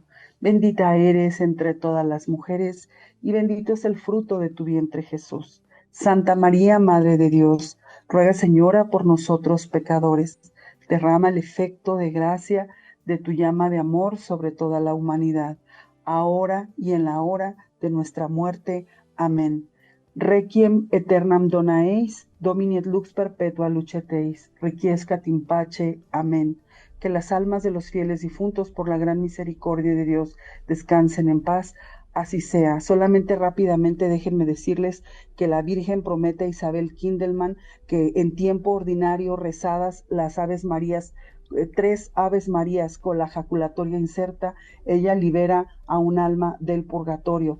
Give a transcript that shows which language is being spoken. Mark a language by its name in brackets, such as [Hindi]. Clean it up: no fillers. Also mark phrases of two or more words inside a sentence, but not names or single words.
[Spanish] Bendita eres entre todas las mujeres, y bendito es el fruto de tu vientre Jesús. Santa María, Madre de Dios, ruega Señora por nosotros pecadores. Derrama el efecto de gracia de tu llama de amor sobre toda la humanidad, ahora y en la hora de nuestra muerte. Amén. [Latin] Requiem aeternam dona eis, Domini et lux perpetua lucet eis, requiescat in pace. Amén. [Spanish] Que las almas de los fieles difuntos por la gran misericordia de Dios descansen en paz. Así sea. Solamente rápidamente déjenme decirles que la Virgen promete a Isabel Kindelman que en tiempo ordinario rezadas las Aves Marías, 3 Aves Marías con la jaculatoria inserta, ella libera a un alma del purgatorio.